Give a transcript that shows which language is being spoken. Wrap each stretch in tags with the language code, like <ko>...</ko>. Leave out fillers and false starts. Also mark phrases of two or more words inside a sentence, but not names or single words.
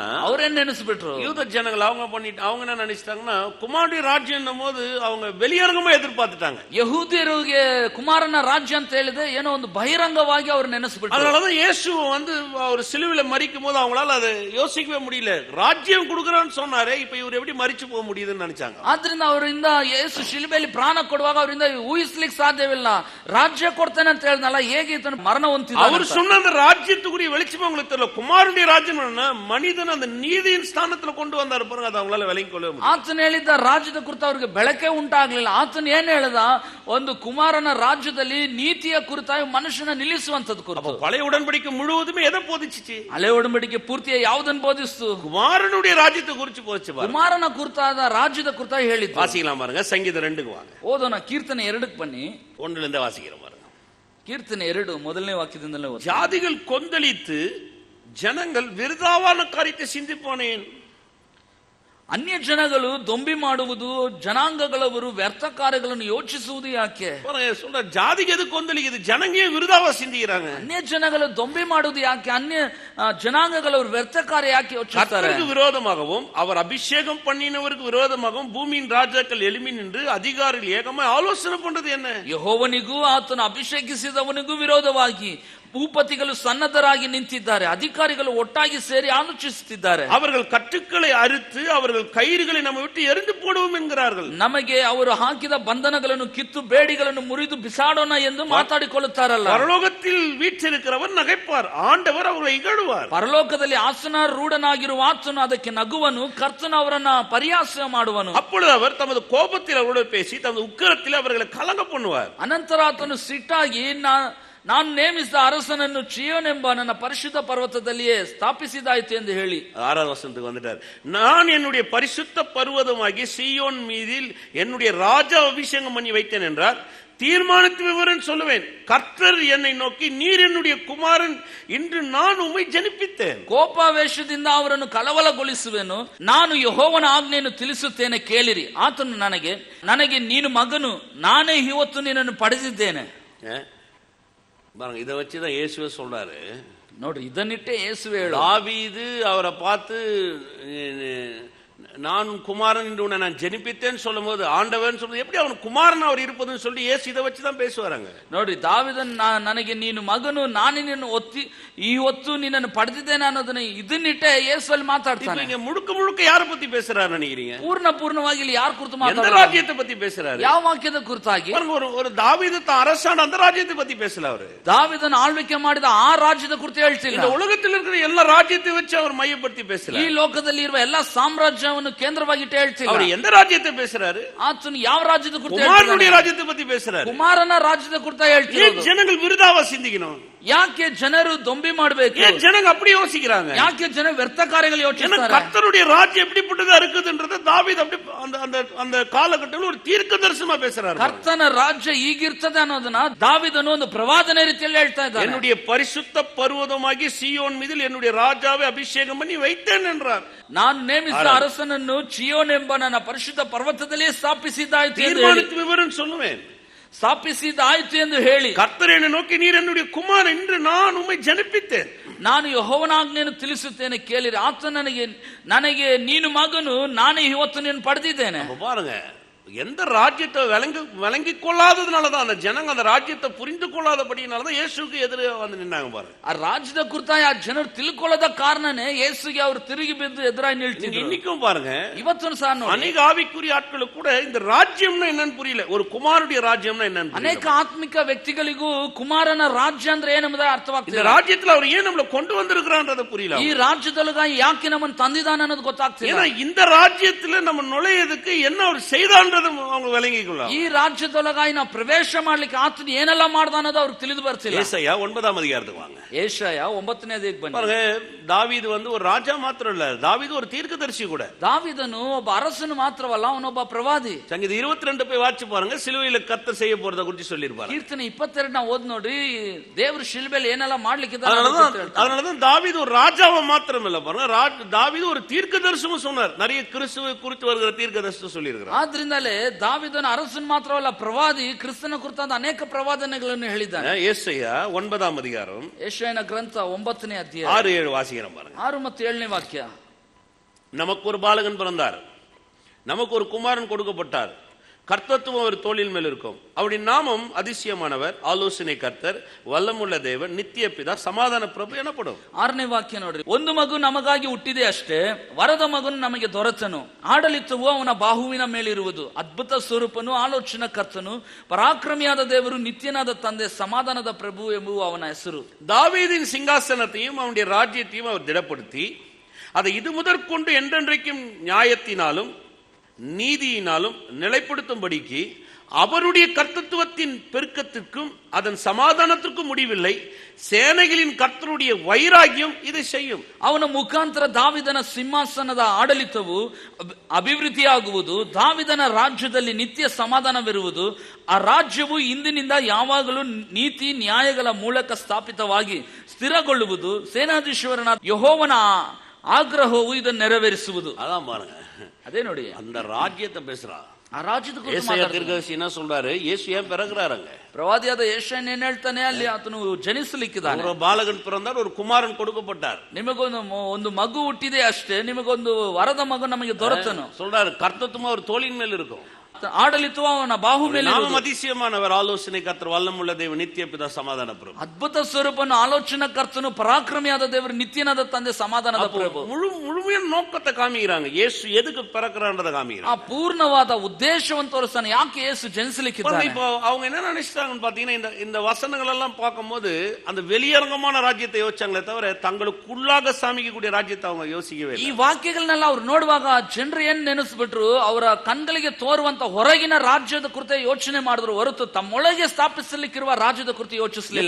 <kn>ಅವ್ರೇನ್ ನೆನೆಸ್ಬಿಟ್ರು,</kn> <ta>யூத ஜனங்கள் அவங்க என்ன நினைச்சிட்டாங்கன்னா, குமாரனுடைய ராஜ்யம் என்னும் போது அவங்க வெளியரங்கமா எதிர்பார்த்துட்டாங்க.</ta> <kn>ಯಹೂದ್ಯರಿಗೆ ಕುಮಾರನ ರಾಜ್ಯ ಅಂತ ಹೇಳಿದ್ರೆ ಏನೋ ಒಂದು ಬಹಿರಂಗವಾಗಿ ಅವ್ರು ನೆನೆಸ್ಬಿಟ್ರು.</kn> <ta>அதனாலதான் இயேசு வந்து அவர் சிலுவையில மரிக்கும் போது அவங்களால அதை யோசிக்கவே முடியல. ராஜ்யம் கொடுக்கறான்னு சொன்னாரே, இப்ப இவர் எப்படி மரிச்சு போக முடியுதுன்னு நினைச்சாங்க.</ta> <kn>ಆದ್ರಿಂದ ಅವರಿಂದ ಯೇಸು ಶಿಲುಬೆಯಲ್ಲಿ ಪ್ರಾಣ ಕೊಡುವಾಗ ಅವರಿಂದ ಊಹಿಸ್ಲಿಕ್ಕೆ ಸಾಧ್ಯವಿಲ್ಲ. ರಾಜ್ಯ ಕೊಡ್ತೇನೆ ಅಂತ ಹೇಳಿದ್ನಲ್ಲ, ಹೇಗೆ ಈತನು ಮರಣ ಹೊಂದಿದ.</kn> <ta>அவர் சொன்ன அந்த ராஜ்யத்துக்குரிய வெளிச்சம் உங்களுக்கு தெரியல. குமாரனுடைய ராஜ்யம் மனிதன் அந்த நீதியின் ஸ்தானத்துல கொண்டு வந்தாரு பாருங்க, அதை அவங்களால விளங்கிக் கொள்ள முடியும்.</ta> <kn>ಆತನ ಹೇಳಿದ್ದ ರಾಜ್ಯದ ಕುರಿತು ಅವ್ರಿಗೆ ಬೆಳಕೆ ಉಂಟಾಗ್ಲಿಲ್ಲ. ಆತನ ಏನ್ ಹೇಳ್ದ, ಒಂದು ಕುಮಾರನ ರಾಜ್ಯದಲ್ಲಿ ನೀತಿಯ ಕುರಿತಾಗಿ ಮನುಷ್ಯನ ನಿಲ್ಲಿಸುವಂತದ್ದು ಕುರಿತು.</kn> <ta>பழைய உடன்படிக்கை முழுவதுமே எதை போதிச்சு?</ta> <kn>ಹಳೆ ಒಡಂಬಡಿಕೆ ಪೂರ್ತಿಯ ಯಾವುದನ್ನು ಬೋಧಿಸ್ತು?</kn> <ta>குமாரனுடைய ராஜ்யத்தை குறிச்சு போதிச்சு.</ta> <kn>ಕುಮಾರನ ಕುರಿತಾದ ರಾಜ್ಯದ ಕುರಿತಾಗಿ ಹೇಳಿದ್ದು.</kn> <ta>வாசிக்கலாம் பாருங்க, சங்கீதம் 2க்கு வாங்க.</ta> <kn>ಓದೋಣ, ಕೀರ್ತನೆ 2ಕ್ಕೆ ಬನ್ನಿ.</kn> <ta>1லிருந்து வாசிக்கிறோம் பாருங்க.</ta> <kn>ಕೀರ್ತನೆ 2 ಮೊದಲನೇ ವಾಕ್ಯದಿಂದಲೇ ಓದಿ.</kn> <ta>ஜாதிகள் கொந்தளித்து ஜனங்கள் விருதாவான காரியத்தை சிந்திப்பானேன்.</ta> <kn>ಅನ್ಯ ಜನಗಳು ದೊಂಬಿ ಮಾಡುವುದು, ಜನಾಂಗಗಳವರು ವ್ಯರ್ಥ ಕಾರ್ಯಗಳನ್ನು ಯೋಚಿಸುವುದು ಯಾಕೆ?</kn> <ta>சொல்ற ஜாதிக்கு எது கொந்தளிக்குது? ஜனங்க விருதாவா சிந்திக்கிறாங்க.</ta> <kn>ಅನ್ಯ ಜನಗಳು ದೊಂಬಿ ಮಾಡುವುದು ಯಾಕೆ? ಅನ್ಯ ಜನಾಂಗಗಳವರು ವ್ಯರ್ಥ ಕಾರ್ಯ ಯಾಕೆ ಯೋಚಿಸ್ತಾರೆ?</kn> <ta>கர்த்தருக்கு விரோதமாகவும் அவர் அபிஷேகம் பண்ணினவருக்கு விரோதமாகவும் பூமியின் ராஜாக்கள் எழும்பி நின்று அதிகாரிகள் ஏகமாய் ஆலோசனை பண்றது என்ன?</ta> <kn>ಯೆಹೋವನಿಗೂ ಆತನ ಅಭಿಷೇಕಿಸಿದವನಿಗೂ ವಿರೋಧವಾಗಿ ಭೂಪತಿಗಳು ಸನ್ನದ್ಧರಾಗಿ ನಿಂತಿದ್ದಾರೆ, ಅಧಿಕಾರಿಗಳು ಒಟ್ಟಾಗಿ ಸೇರಿ ಆಲೋಚಿಸುತ್ತಿದ್ದಾರೆ.</kn> <ta>அவர்கள் கட்டுக்களை அறுத்து அவர்கள் கயிறுகளை நம்ம விட்டு எரிந்து போடுவோம் என்கிறார்கள்.</ta> <kn>ನಮಗೆ ಅವರು ಹಾಕಿದ ಬಂಧನಗಳನ್ನು ಕಿತ್ತು ಬೇಡಿಗಳನ್ನು ಮುರಿದು ಬಿಸಾಡೋಣ ಎಂದು ಮಾತಾಡಿಕೊಳ್ಳುತ್ತಾರಲ್ಲ.</kn> <ta>பரலோகத்தில் வீற்றிருக்கிறவர் நகைப்பார், ஆண்டவர் அவரை இகழுவார்.</ta> <kn>ಪರಲೋಕದಲ್ಲಿ ಆಸನಾರೂಢನಾಗಿರುವ ಆತನು ಅದಕ್ಕೆ ನಗುವನು, ಕರ್ತನು ಅವರನ್ನ ಪರಿಹಾಸ ಮಾಡುವನು.</kn> <ta>அப்பொழுது அவர் தமது கோபத்தில் அவரோடு பேசி தமது உக்கிரத்தில் அவர்களை கலங்க பண்ணுவார்.</ta> <kn>ಅನಂತರ ಆತನು ಸಿಟ್ಟಾಗಿ ನಾನು ನೇಮಿಸಿದ ಅರಸನನ್ನು ಚಿಯೋನ್ ಎಂಬ ನನ್ನ ಪರಿಶುದ್ಧ ಪರ್ವತದಲ್ಲಿಯೇ ಸ್ಥಾಪಿಸಿದಾಯಿತು ಎಂದು ಹೇಳಿ</kn> <ta>6வது வசனத்துக்கு வந்துட்டார். நான் என்னுடைய பரிசுத்த பர்வதமாகி சீயோன் மீதில் என்னுடைய ராஜா அபிஷேகம் பண்ணி வைத்தேன் என்றார். தீர்மானத்து விவரம் சொல்லுவேன். கர்த்தர் என்னை நோக்கி, நீர் என்னுடைய குமாரன், இன்று நான் உம்மை ಜನಿಪಿತ್ತೇನೆ.</ta> <kn>ಕೋಪಾವೇಶದಿಂದ ಅವರನ್ನು ಕಲವಲಗೊಳಿಸುವೆನು. ನಾನು ಯೆಹೋವನ ಆಜ್ಞೆಯನ್ನು ತಿಳಿಸುತ್ತೇನೆ, ಕೇಳಿರಿ. ಆತನು ನನಗೆ ನೀನು ಮಗನು, ನಾನೇ ಇವತ್ತು ನಿನ್ನನ್ನು ಪಡೆದಿದ್ದೇನೆ.</kn> <ta>பாருங்க, இதை வச்சுதான் இயேசுவே சொல்றாரு.</ta> <kn>ನೋಡ್ರಿ, ಇದನ್ನಿಟ್ಟೆ ಯೇಸುವೆ ಹೇಳು.</kn> <ta>தாவீது அவரை பார்த்து நான் குமாரன் என்று உன்னை நான் ஜெனிப்பித்தேன்னு சொல்லும் போது ஆண்டவன் சொல்றது எப்படி அவன் குமாரன் அவர் இருப்பதுன்னு சொல்லி இயேசு இதை வச்சுதான் பேசுவாங்க.</ta> <kn>ನೋಡ್ರಿ, ದಾವಿದನ್ ನನಗೆ ನೀನು ಮಗನು, ನಾನು ನಿನ್ನನ್ನು ಇವತ್ತು ನಿನ್ನನ್ನು ಪಡೆದಿದ್ದೇನೆ ಅನ್ನೋದನ್ನ ಇದನ್ನಿಟ್ಟೆ ಯೇಸುವಲ್ಲಿ ಮಾತಾಡ್ತಾನೆ.</kn> <ta>நீங்க முழுக்க முழுக்க யாரை பத்தி பேசுறாரு நினைக்கிறீங்க?</ta> <kn>ಪೂರ್ಣವಾಗಿ ಇಲ್ಲಿ ಯಾರ ಕುರಿತು</kn> <ta>மாತಾಡ್ತಾರೆ? எந்த ராஜ்யத்தை பத்தி பேசுறாரு?</ta> <kn>ಯಾವ ವಾಕ್ಯದ ಕುರಿತಾಗಿ?</kn> <ta>ஒரு தாவீது அரசாண்ட அந்த ராஜ்யத்தை பத்தி பேசல அவரு.</ta> <kn>ದಾವಿದನ ಆಳ್ವಿಕೆ ಮಾಡಿದ ಆ ರಾಜ್ಯದ ಕುರಿತು ಹೇಳ್ತಿಲ್ಲ.</kn> <ta>இந்த உலகத்தில் இருக்கிற எல்லா ராஜ்யத்தை வச்சு அவர் மையப்படுத்தி பேசல.</ta> <kn>ಈ ಲೋಕದಲ್ಲಿ ಇರುವ ಎಲ್ಲಾ ಸಾಮ್ರಾಜ್ಯವನ್ನು ಕೇಂದ್ರವಾಗಿಟ್ಟು ಹೇಳ್ತಿಲ್ಲ.</kn> <ta>அவர் எந்த ರಾಜ್ಯத்தை பேசுறாரு?</ta> <kn>ಆತನು ಯಾವ ರಾಜ್ಯದ ಕುರಿತು ಹೇಳ್ತಾನೆ? ಕುಮಾರನ</kn> <ta>ರಾಜ್ಯத்தை பத்தி பேசுறாரு.</ta> <kn>ಕುಮಾರನ ರಾಜ್ಯದ ಕುರಿತು ಹೇಳ್ತಿರೋದು.</kn> <ta>ஜனங்கள் விருதாவா சிந்திக்கணும்.</ta> <kn>ಯಾಕೆ ಜನರು ದೊಂಬಿ ಮಾಡಬೇಕು?</kn> <ta>ಜನங்க அப்படி யோசிக்கிறாங்க.</ta> <kn>ಯಾಕೆ ಜನ ವ್ಯರ್ಥ ಕಾರ್ಯಗಳು ಯೋಚಿಸ್ತಾರೆ?</kn> <ta>கர்த்தருடைய ராஜ்யம் எப்படிப்பட்டதா இருக்குதுன்றது தாவீது அப்படி அந்த காலகட்டத்தில் ஒரு தீர்க்க தரிசனமா பேசுறாரு.</ta> <kn>ಕರ್ತನ ರಾಜ್ಯ ಹೀಗಿರ್ತದೆ ಅನ್ನೋದನ್ನ ದಾವೀದನು ಒಂದು ಪ್ರವಾದನೆ ರೀತಿಯಲ್ಲಿ ಹೇಳ್ತಾ ಇದ್ದಾನೆ.</kn> <ta>என்னுடைய பரிசுத்த பர்வதமாகி சீயோன் மீதில் என்னுடைய ராஜாவை அபிஷேகம் பண்ணி வைத்தேன் என்றார்.</ta> <kn>ನಾನು ನೇಮಿಸಿದ ಅರಸನನ್ನು ಚಿಯೋನ್ ಎಂಬ ನನ್ನ ಪರಿಶುದ್ಧ ಪರ್ವತದಲ್ಲೇ ಸ್ಥಾಪಿಸಿದ್ದಾಯಿತು ಎಂದು</kn> <ta>தீர்மானித்து விவரம் சொல்லுவேன்.</ta> <kn>ಸ್ಥಾಪಿಸಿದ್ದಾಯಿತು ಎಂದು ಹೇಳಿ,</kn> <ta>கர்த்தர் என்னை நோக்கி, நீர் என்னுடைய குமாரன், இன்று நான் உம்மை ஜனிப்பித்தேன்.</ta> <kn>ನಾನು ಯೆಹೋವನ ಆಜ್ಞೆಯನ್ನು ತಿಳಿಸುತ್ತೇನೆ, ಕೇಳಿರಿ. ಆತ ನನಗೆ ನೀನು ಮಗನು, ನಾನೇ ಇವತ್ತು ನಿನ್ನ ಪಡೆದಿದ್ದೇನೆ.</kn> <ta>பாருங்க, எந்த ராஜ்யத்தை விளங்கி கொள்ளாததுனாலதான் அந்த ஜனங்க அந்த ராஜ்யத்தை புரிந்து கொள்ளாதபடினாலதான் இயேசுக்கு எதிரே வந்து நின்னாங்க. பாருங்க,</ta> <kn>ಆ ರಾಜ್ಯದ ಕುರಿತಾಗಿ ಆ ಜನರು ತಿಳ್ಕೊಳ್ಳದ ಕಾರಣನೇ ಯೇಸುಗೆ ಅವರು ತಿರುಗಿ ಬಿದ್ದು ಎದುರಾಗಿ ನಿಲ್ತಿದ್ರು.</kn> <ta>இன்னைக்கும் பாருங்க,</ta> <kn>ಇವತ್ತು ಸಹ</kn> <ta>அநேக ஆவிக்குரிய ஆட்களுக்கு கூட இந்த ರಾಜ್ಯம்னா என்னன்னு புரியல. ஒரு குமாரனுடைய ರಾಜ್ಯம்னா என்னன்னு</ta> <kn>ಅನೇಕ ಆತ್ಮಿಕ ವ್ಯಕ್ತಿಗಳಿಗೂ ಕುಮಾರನ ರಾಜ್ಯ ಅಂದ್ರೆ ಏನೆಂಬುದೇ ಅರ್ಥವಾಗ್ತಿಲ್ಲ.</kn> <ta>இந்த ராஜ்யத்துல அவர் ஏன் நம்மள கொண்டு வந்திருக்கிறான்றது புரியல.</ta> <kn>ಈ ರಾಜ್ಯದೊಳಗಾಗಿ ಯಾಕೆ ನಮ್ಮನ್ನು ತಂದಿದ್ದಾನೆ ಅನ್ನೋದು ಗೊತ್ತಾಗ್ತಿಲ್ಲ.</kn> <ta>ஏன்னா இந்த ராஜ்யத்துல நம்ம நுழையதுக்கு என்ன அவர் செய்தான்றது அவங்க விளங்கிக்கலாம்.</ta> <kn>ಈ ರಾಜ್ಯದೊಳಗಾಗಿ ನಾವು ಪ್ರವೇಶ ಮಾಡ್ಲಿಕ್ಕೆ ಆತನು ಏನೆಲ್ಲ ಮಾಡ್ದ ಅನ್ನೋದು ಅವ್ರಿಗೆ ತಿಳಿದು ಬರ್ತಿಲ್ಲ.</kn> <ta>ஏசாயா 9வது அதிகாரத்துக்கு வாங்க.</ta> <kn>ஏசாயா 9ನೇ ಅಧ್ಯಾಯಕ್ಕೆ ಬನ್ನಿ.</kn> <ta>பாருங்க, தாவீது வந்து ஒரு ராஜா மாத்திரம் இல்ல, தாவீது ஒரு தீர்க்கதரிசி கூட.</ta> <kn>ದಾವೀದನು ಒಬ್ಬ ಅರಸನು ಮಾತ್ರವಲ್ಲ, ಅವನೊಬ್ಬ ಪ್ರವಾದಿ.</kn> <ta>சங்கீத 22 போய் வாட்சி பாருங்க, சிலுவையில கர்த்தர் செய்ய போறத குறித்து சொல்லிருப்பாரு.</ta> <kn>ಕೀರ್ತನೆ 22 ನಾವು ಓದ್ ನೋಡ್ರಿ, ದೇವರು ಶಿಲುಬೆಯಲ್ಲಿ ಏನೆಲ್ಲ ಮಾಡ್ಲಿಕ್ಕೆ.</kn> <ta>அதனாலதான் தாவீது ஒரு ராஜாவை மாத்திரம் இல்ல, பாருங்க, தாவீது ஒரு தீர்க்கதரிசனம் சொன்னார். நிறைய கிறிஸ்துவை குறித்து வருகிற தீர்க்கதரிசனம் சொல்லி இருக்கிறார்.</ta> <kn>ಆದ್ರಿಂದಲೇ ದಾವೀದನ ಅರಸನ್ ಮಾತ್ರವಲ್ಲ, ಪ್ರವಾದಿ, ಕ್ರಿಸ್ತನ ಕುರಿತಾದ ಅನೇಕ ಪ್ರವಾದನೆಗಳನ್ನು ಹೇಳಿದ್ದಾನೆ.</kn> <ta>ஏசாயா 9வது அதிகாரம்,</ta> <kn>ಯೆಶಾಯನ ಗ್ರಂಥ 9ನೇ ಅಧ್ಯಾಯ</kn> <ta>6-7 வாசிக்கிறோம் பாருங்க.</ta> <kn>6 ಮತ್ತು 7ನೇ ವಾಕ್ಯ.</kn> <ta>நமக்கு ஒரு பாலகன் பிறந்தார், நமக்கு ஒரு குமாரன் கொடுக்கப்பட்டார், கர்த்தத்துவம் அவர் தோளின் மேல் இருக்கும். அவருடைய நாமம் அதிசயமானவர், ஆலோசனை கர்த்தர், வல்லமுள்ள தேவன், நித்திய பிதா, சமாதான பிரಭು எனப்படும்.</ta> <kn>6ನೇ ವಾಕ್ಯ ನೋಡ್ರಿ. ಒಂದು ಮಗು ನಮಗಾಗಿ ಹುಟ್ಟಿದೆ ಅಷ್ಟೇ, ವರದ ಮಗನು ನಮಗೆ ದೊರೆತನು. ಆಡಳಿತವು ಅವನ ಬಾಹುವಿನ ಮೇಲಿರುವುದು. ಅದ್ಭುತ ಸ್ವರೂಪನು, ಆಲೋಚನಾ ಕರ್ತನು, ಪರಾಕ್ರಮಿಯಾದ ದೇವರು, ನಿತ್ಯನಾದ ತಂದೆ, ಸಮಾಧಾನದ ಪ್ರಭು ಎಂಬುವ ಅವನ ಹೆಸರು.</kn> <ta>தாவீதின் சிங்காசனத்தையும் அவனுடைய ராஜ்யத்தையும் அவர் திடப்படுத்தி அதை இது முதற்கொண்டு என்றென்றைக்கும் நியாயத்தினாலும் நீதியினாலும் நிலைப்படுத்தும்படிக்கு அவருடைய கர்த்தத்துவத்தின் பெருக்கத்திற்கும் அதன் சமாதானத்திற்கும் முடிவில்லை. சேனைகளின் கர்த்தருடைய வைராಗ್ಯம் இதை செய்யும்.</ta> <kn>ಅವನ ಮುಖಾಂತರ ದಾವಿದನ ಸಿಂಹಾಸನದ ಆಡಳಿತವು ಅಭಿವೃದ್ಧಿಯಾಗುವುದು. ದಾವಿದನ ರಾಜ್ಯದಲ್ಲಿ ನಿತ್ಯ ಸಮಾಧಾನವಿರುವುದು. ಆ ರಾಜ್ಯವು ಇಂದಿನಿಂದ ಯಾವಾಗಲೂ ನೀತಿ ನ್ಯಾಯಗಳ ಮೂಲಕ ಸ್ಥಾಪಿತವಾಗಿ ಸ್ಥಿರಗೊಳ್ಳುವುದು. ಸೇನಾಧೀಶ್ವರನ ಯೆಹೋವನ ಆಗ್ರಹವು ಇದನ್ನು ನೆರವೇರಿಸುವುದು.</kn> <ta>அதான் பாருங்க,</ta> <kn>அதே ನೋಡಿ,</kn> <ta>அந்த ராஜ்யத்தை பேசுறா.</ta> <kn>ಆ ರಾಜ್ಯದ ಕುರಿತು</kn> <ta>தீர்க்கதரிசி என்ன சொல்றாரு? இயேசு ஏன் பிறகுறாருங்க?</ta> <kn>ಪ್ರವಾದಿಯಾದ ಯೆಶಾಯನ ಏನ್ ಹೇಳ್ತಾನೆ, ಅಲ್ಲಿ ಆತನು ಜನಿಸಲಿಕ್ಕಿದ್ದಾನೆ.</kn> <ta>ஒரு பாலகன் பிறந்தார், ஒரு குமாரன் கொடுக்கப்பட்டார்.</ta> <kn>ನಿಮಗೊಂದು ಮಗು ಹುಟ್ಟಿದೆ ಅಷ್ಟೇ, ನಿಮಗೊಂದು ವರದ ಮಗು ನಮಗೆ ದೊರೆತನು.</kn> <ta>சொல்றாரு, கர்த்தத்துவம் அவர் தோளின் மேல் இருக்கும்.</ta> <kn>ಆಡಳಿತವು ಅವನ ಬಾಹು ಮೇಲೆ.</kn> <ta>நாமம் அதிசயமானவர், ஆலோசனை கர்த்தர், வல்லமுள்ள தேவன், நித்திய பிதா, சமாதான பிரಭು.</ta> <kn>ಅದ್ಭುತ ಸ್ವರೂಪನು, ಆಲೋಚನಾ ಕರ್ತನು, ಪರಾಕ್ರಮಿಯಾದ ದೇವರು, ನಿತ್ಯನಾದ ತಂದೆ, ಸಮಾಧಾನದ ಪ್ರಭು.</kn> <ta>முழுமையான நோக்கத்தை காமிக்கிறாங்க. இயேசு எதுக்கு பிறக்கிறான்றத காமிக்கிறாங்க.</ta> <kn>ಆ ಪೂರ್ಣವಾದ ಉದ್ದೇಶವನ್ನು ತೋರಿಸ್ತಾನೆ, ಯಾಕೆ ಯೇಸು ಜನಿಸಲಿಕ್ಕಿದ್ದಾನೆ.</kn> <ta>இப்போ அவங்க என்ன நினைச்சிட்டாங்கன்னு பாத்தீங்கன்னா, இந்த வசனங்கள் எல்லாம் பார்க்கும்போது அந்த வெளியரங்கமான ராஜ்யத்தை யோசிச்சாங்களே தவிர தங்களுக்குள்ளாக சாமிக்கக்கூடிய ராஜ்யத்தை அவங்க யோசிக்கவே இல்லை.</ta> <kn>ಈ ವಾಕ್ಯಗಳನ್ನೆಲ್ಲ ಅವ್ರು ನೋಡುವಾಗ ಜನರು ಏನ್ ನೆನೆಸ್ಬಿಟ್ರು, ಅವರ ಕಣ್ಗಳಿಗೆ ತೋರುವಂತ ಹೊರಗಿನ ರಾಜ್ಯದ ಕುರಿತು ಯೋಚನೆ ಮಾಡಿದ್ರು ಹೊರತು ತಮ್ಮೊಳಗೆ ಸ್ಥಾಪಿಸಲಿಕ್ಕಿರುವ ರಾಜ್ಯದ ಕುರಿತು ಯೋಚಿಸಲಿಲ್ಲ.</kn>